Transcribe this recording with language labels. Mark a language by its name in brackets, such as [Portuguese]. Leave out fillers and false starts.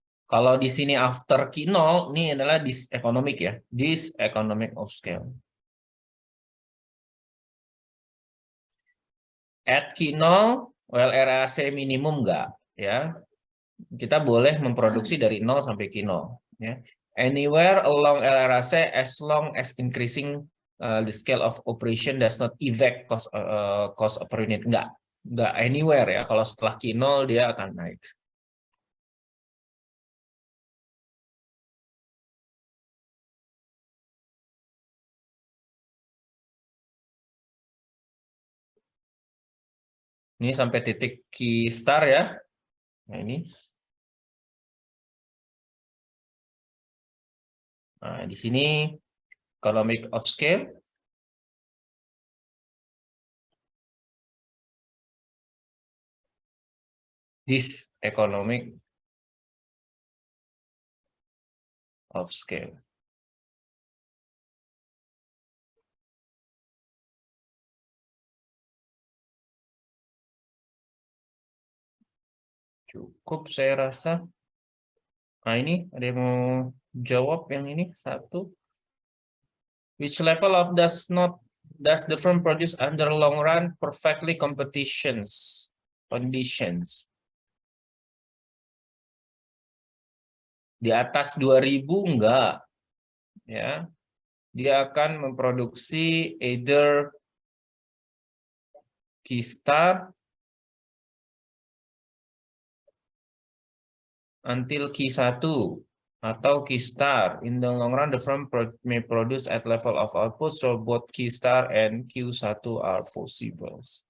[Indonesian] Kalau di sini after Q0 ini adalah diseconomic ya, diseconomic of scale. At Q0, LRAC minimum enggak ya. Kita boleh memproduksi dari 0 sampai Q0 ya. [English] Anywhere along LRAC as long as increasing the scale of operation does not affect cost per unit. [Indonesian] Enggak anywhere ya. Kalau setelah Q0 dia akan naik. Ini sampai titik key star ya. Nah, ini. Nah, di sini economic of scale. [English] This economic of scale. [Indonesian] Cukup saya rasa. Nah ini ada yang mau jawab yang ini satu. [English] Which level of does the firm produce under long run perfectly conditions? [Indonesian] Di atas 2000 enggak. Ya. Dia akan memproduksi either Q-star until Q1 atau Q-star. [English] In the long run, the firm may produce at level of output, so both Q-star and Q1 are possible.